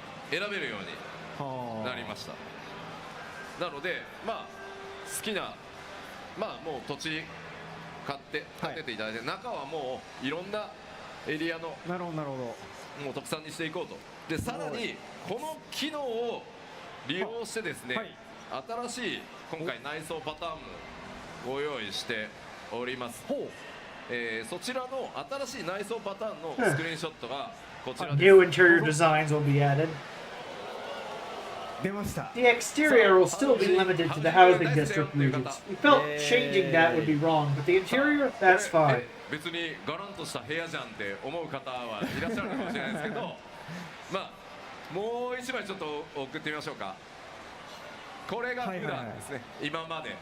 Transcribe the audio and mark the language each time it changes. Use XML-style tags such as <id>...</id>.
<ja>選べるようになりました。なので、好きな、もう土地買って建てていただいて、中はもういろんなエリアのもう特産にしていこうと。でさらにこの機能を利用してですね、新しい今回内装パターンもご用意しております。そちらの新しい内装パターンのスクリーンショットがこちらです。</ja> <en>New interior designs will be added.</en> <ja>出ました。</ja> <en>The exterior will still be limited to the housing district regions. We felt changing that would be wrong, but the interior, that's fine.</en> <ja>別にガランとした部屋じゃんって思う方はいらっしゃるかもしれないですけどまあもう一枚ちょっと送ってみましょうか。これが普段ですね、今まで</ja>